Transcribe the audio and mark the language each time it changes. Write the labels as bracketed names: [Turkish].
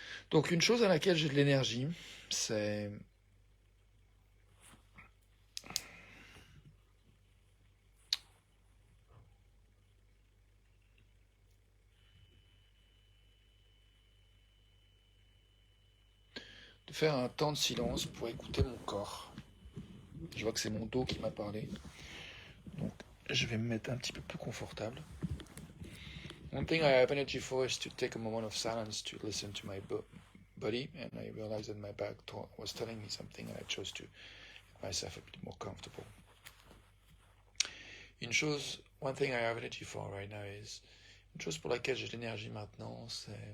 [French] Donc une chose à laquelle j'ai de l'énergie, c'est de faire un temps de silence pour écouter mon corps. Je vois que c'est mon dos qui m'a parlé, donc je vais me mettre un petit peu plus confortable. [English] One thing I have energy for is to take a moment of silence to listen to my body, and I realized that my back was telling me something, and I chose to make myself a bit more comfortable. One thing I have energy for right now is, [French] une chose pour laquelle j'ai de l'énergie maintenant, c'est